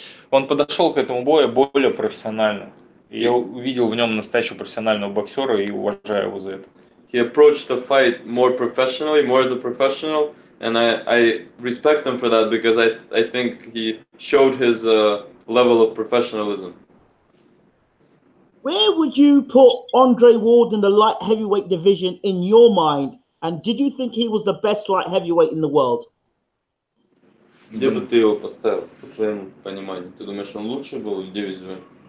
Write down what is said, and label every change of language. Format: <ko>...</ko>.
<ru>Он подошел к этому бою более профессионально. Я увидел в нем настоящего профессионального боксера и уважаю его за это.</ru> <en>He approached the fight more professionally, more as a professional, and I respect him for that because I think he showed his level of professionalism. Where would you put Andre Ward in the light heavyweight division in your mind? And did you think he was the best light heavyweight in the world?</en> <ru>Где бы ты его поставил, по твоему пониманию? Ты думаешь, он лучше был в дивизионе?</ru>